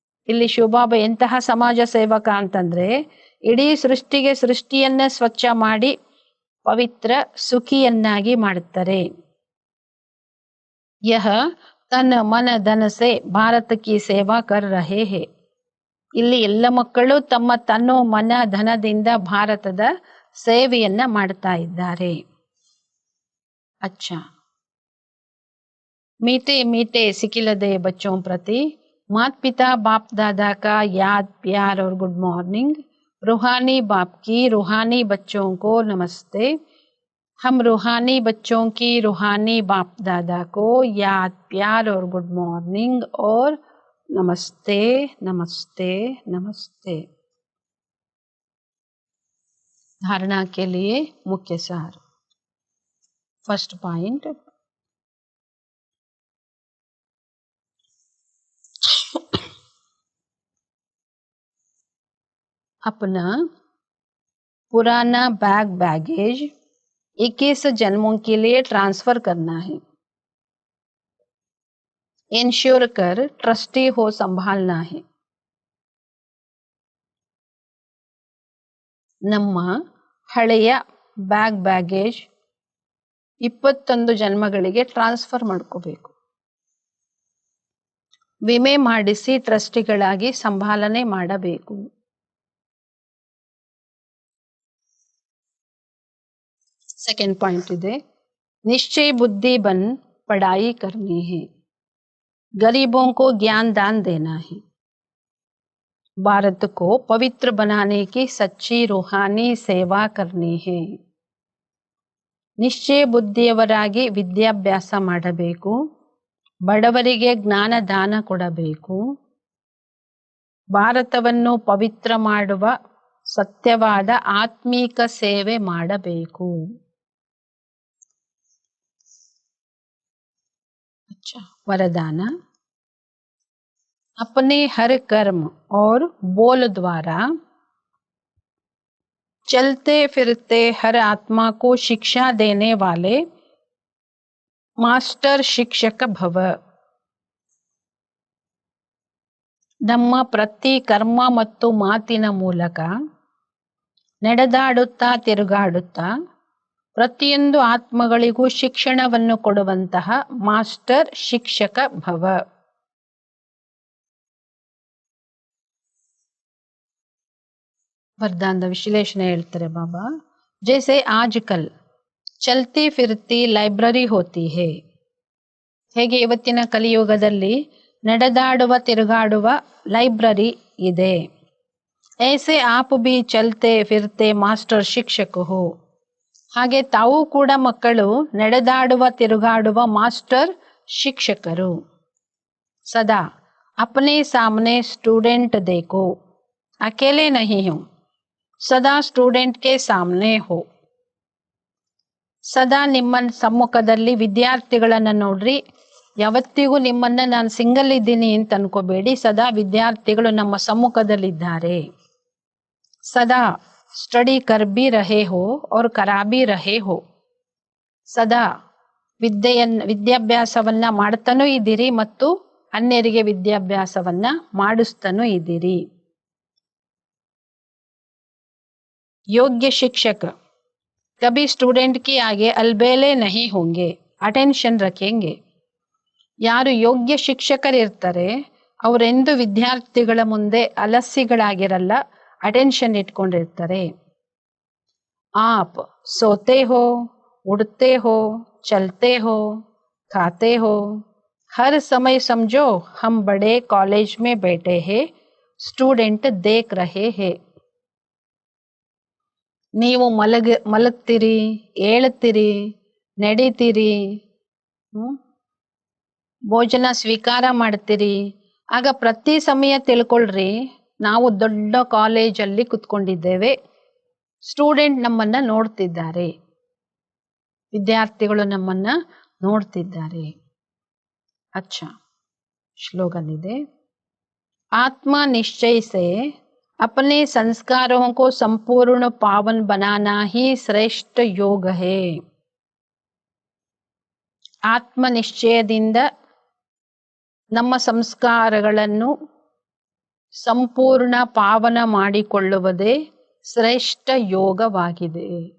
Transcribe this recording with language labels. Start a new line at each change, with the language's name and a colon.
Kannada: ಇಲ್ಲಿ ಶಿವಬಾಬಾ ಎಂತಹ ಸಮಾಜ ಸೇವಕ ಅಂತಂದ್ರೆ, ಇಡೀ ಸೃಷ್ಟಿಯನ್ನ ಸ್ವಚ್ಛ ಮಾಡಿ ಪವಿತ್ರ ಸುಖಿಯನ್ನಾಗಿ ಮಾಡುತ್ತಾರೆ.
Hindi: ಯಹ ತನ್ ಮನ ಧನ ಸೆ ಭಾರತ ಕಿ ಸೇವಾ ಕರ್ ರಹೇ ಹೇ.
Kannada: ಇಲ್ಲಿ ಎಲ್ಲ ಮಕ್ಕಳು ತಮ್ಮ ತನ್ನೋ ಮನ ಧನದಿಂದ ಭಾರತದ ಸೇವೆಯನ್ನ ಮಾಡ್ತಾ ಇದ್ದಾರೆ.
Hindi: ಅಚ್ಚಾ, मीठे मीठे सिकिलदे बच्चों प्रति माता पिता बाप दादा का याद प्यार और गुड मॉर्निंग. रूहानी बाप की रूहानी बच्चों को नमस्ते. हम रूहानी बच्चों की रूहानी बाप दादा को याद प्यार और गुड मॉर्निंग और नमस्ते नमस्ते नमस्ते. धारणा के लिए मुख्य सार. फर्स्ट पॉइंट, अपना पुराना बैगेज 21 जन्मों के लिए ट्रांसफर करना है. इंश्योर कर ट्रस्टी हो संभालना है.
Kannada: ನಮ್ಮ ಹಳೆಯ ಬ್ಯಾಗೇಜ್ 21 ಜನ್ಮಗಳಿಗೆ ಟ್ರಾನ್ಸ್ಫರ್ ಮಾಡ್ಕೋಬೇಕು. ವಿಮೆ ಮಾಡಿಸಿ ಟ್ರಸ್ಟಿಗಳಾಗಿ ಸಂಭಾಲನೆ ಮಾಡಬೇಕು.
Hindi: सेकंड पॉइंट ಇದೆ, निश्चय बुद्धि बन पढ़ाई करनी है, गरीबों को ज्ञान दान देना है, भारत को पवित्र बनाने की सच्ची रूहानी सेवा करनी है.
Kannada: ನಿಶ್ಚಯ ಬುದ್ಧಿಯವರಾಗಿ ವಿದ್ಯಾಭ್ಯಾಸ ಮಾಡಬೇಕು, ಬಡವರಿಗೆ ಜ್ಞಾನ ದಾನ ಕೊಡಬೇಕು, ಭಾರತವನ್ನು ಪವಿತ್ರ ಮಾಡುವ ಸತ್ಯವಾದ ಆತ್ಮೀಕ ಸೇವೆ ಮಾಡಬೇಕು.
Hindi: वरदान, अपने हर कर्म और बोल द्वारा चलते फिरते हर आत्मा को शिक्षा देने वाले मास्टर शिक्षक भव.
Kannada: ನಮ್ಮ ಪ್ರತಿ ಕರ್ಮ ಮತ್ತು ಮಾತಿನ ಮೂಲಕ ನಡೆದಾಡುತ್ತಾ ತಿರುಗಾಡುತ್ತಾ ಪ್ರತಿಯೊಂದು ಆತ್ಮಗಳಿಗೂ ಶಿಕ್ಷಣವನ್ನು ಕೊಡುವಂತಹ ಮಾಸ್ಟರ್ ಶಿಕ್ಷಕ ಭವ. ವರದಾನದ ವಿಶ್ಲೇಷಣೆ ಹೇಳ್ತಾರೆ ಬಾಬಾ.
Hindi: ಜೈಸೆ ಆಜ್ಕಲ್ ಚಲ್ತಿ ಫಿರ್ತಿ ಲೈಬ್ರರಿ ಹೋತಿ ಹೇ,
Kannada: ಹೇಗೆ ಇವತ್ತಿನ ಕಲಿಯುಗದಲ್ಲಿ ನಡೆದಾಡುವ ತಿರುಗಾಡುವ ಲೈಬ್ರರಿ ಇದೆ.
Hindi: ऐसे आप भी चलते फिरते ಮಾಸ್ಟರ್ ಶಿಕ್ಷಕ ಹೋ.
Kannada: ಹಾಗೆ ತಾವು ಕೂಡ ಮಕ್ಕಳು ನಡೆದಾಡುವ ತಿರುಗಾಡುವ ಮಾಸ್ಟರ್ ಶಿಕ್ಷಕರು.
Hindi: ಸದಾ अपने सामने स्टूडेंट देखो, अकेले नहीं हूं. सदा स्टूडेंट के सामने हो.
Kannada: ಸದಾ ನಿಮ್ಮ ಸಮ್ಮುಖದಲ್ಲಿ ವಿದ್ಯಾರ್ಥಿಗಳನ್ನ ನೋಡ್ರಿ. ಯಾವತ್ತಿಗೂ ನಿಮ್ಮನ್ನ ನಾನು ಸಿಂಗಲ್ ಇದ್ದೀನಿ ಅಂತ ಅನ್ಕೋಬೇಡಿ. ಸದಾ ವಿದ್ಯಾರ್ಥಿಗಳು ನಮ್ಮ ಸಮ್ಮುಖದಲ್ಲಿದ್ದಾರೆ.
Hindi: ಸದಾ ಸ್ಟಡಿ ಕರ್ ಬಿ ರಹೆ ಹೋ और ಕರಾ ಬಿ ರಹೆ ಹೋ.
Kannada: ಸದಾ ವಿದ್ಯಾಭ್ಯಾಸವನ್ನ ಮಾಡ್ತಾನೂ ಇದ್ದೀರಿ ಮತ್ತು ಅನ್ಯರಿಗೆ ವಿದ್ಯಾಭ್ಯಾಸವನ್ನ ಮಾಡಿಸ್ತಾನೂ ಇದ್ದೀರಿ.
Hindi: योग्य शिक्षक कभी स्टूडेंट की आगे अलबेले नहीं होंगे, अटेंशन रखेंगे.
Kannada: ಯಾರು ಯೋಗ್ಯ ಶಿಕ್ಷಕರಿರ್ತಾರೆ ಅವರೆಂದು ವಿದ್ಯಾರ್ಥಿಗಳ ಮುಂದೆ ಅಲಸ್ಸಿಗಳಾಗಿರಲ್ಲ, ಅಟೆನ್ಷನ್ ಇಟ್ಕೊಂಡಿರ್ತಾರೆ.
Hindi: आप सोते हो, उड़ते हो, चलते हो, खाते हो, हर समय समझो हम बड़े कॉलेज में बैठे हैं, स्टूडेंट देख रहे हैं.
Kannada: ನೀವು ಮಲಗ್ತೀರಿ, ಏಳ್ತೀರಿ, ನಡೀತೀರಿ, ಭೋಜನ ಸ್ವೀಕಾರ ಮಾಡ್ತೀರಿ. ಆಗ ಪ್ರತಿ ಸಮಯ ತಿಳ್ಕೊಳ್ರಿ, ನಾವು ದೊಡ್ಡ ಕಾಲೇಜಲ್ಲಿ ಕುತ್ಕೊಂಡಿದ್ದೇವೆ, ಸ್ಟೂಡೆಂಟ್ ನಮ್ಮನ್ನ ನೋಡ್ತಿದ್ದಾರೆ, ವಿದ್ಯಾರ್ಥಿಗಳು ನಮ್ಮನ್ನ ನೋಡ್ತಿದ್ದಾರೆ.
Hindi: अच्छा श्लोगन ಇದೆ. आत्मा निश्चय से अपने संस्कारों को संपूर्ण पावन बनाना ही श्रेष्ठ योग है.
Kannada: ಆತ್ಮ ನಿಶ್ಚಯದಿಂದ ನಮ್ಮ ಸಂಸ್ಕಾರಗಳನ್ನು ಸಂಪೂರ್ಣ ಪಾವನ ಮಾಡಿಕೊಳ್ಳುವುದೇ ಶ್ರೇಷ್ಠ ಯೋಗವಾಗಿದೆ.